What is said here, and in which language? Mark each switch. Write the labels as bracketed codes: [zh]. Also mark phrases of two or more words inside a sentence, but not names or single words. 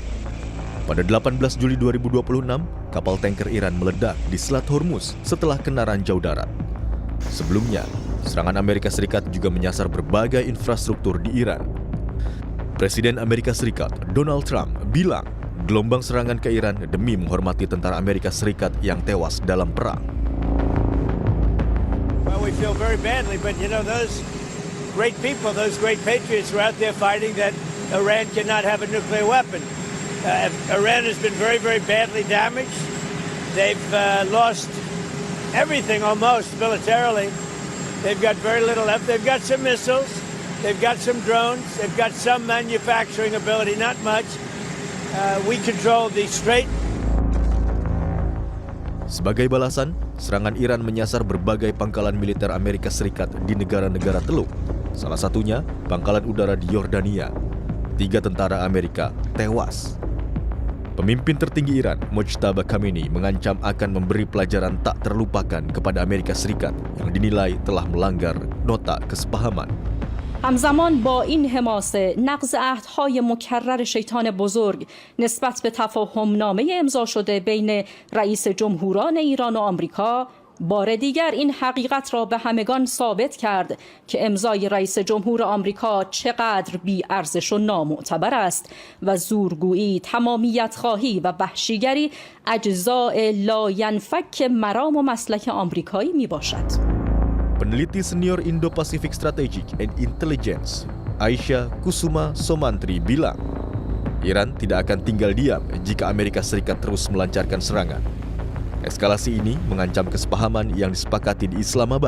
[id] Pada 18 Juli 2026, kapal tanker Iran meledak di Selat Hormuz setelah kena ranjau darat. Sebelumnya, serangan Amerika Serikat juga menyasar berbagai infrastruktur di Iran. Presiden Amerika Serikat, Donald Trump, bilang gelombang serangan ke Iran demi menghormati tentara Amerika Serikat yang tewas dalam perang. [en] Well, we feel very badly, but those great people, those great patriots were out there fighting that Iran cannot have a nuclear weapon. Iran has been very, very badly damaged. They've lost everything almost militarily. They've got very little left. They've got some missiles. They've got some drones. They've got some manufacturing ability, not much. We control the Strait. [id] Sebagai balasan, serangan Iran menyasar berbagai pangkalan militer Amerika Serikat di negara-negara Teluk. Salah satunya, pangkalan udara di Yordania. 3 tentara Amerika tewas. Pemimpin tertinggi Iran, Mojtaba Khamenei, mengancam akan memberi pelajaran tak terlupakan kepada Amerika Serikat yang dinilai telah melanggar nota kesepahaman. [fa] همزمان با این حماسه نقض عهدهای مکرر شیطان بزرگ نسبت به تفاهمنامه امضا شده بین رئیس جمهوران ایران و آمریکا بار دیگر این حقیقت را به همگان ثابت کرد که امضای رئیس جمهور آمریکا چقدر بی ارزش و نامعتبر است و زورگویی، تمامیت خواهی و وحشیگری اجزاء لاینفک مرام و مسلک آمریکایی می باشد. [id] Peneliti senior Indo-Pacific Strategic and Intelligence, Aisyah Kusuma Somantri bilang, Iran tidak akan tinggal diam jika Amerika Serikat terus melancarkan serangan. Eskalasi ini mengancam kesepahaman yang disepakati di Islamabad.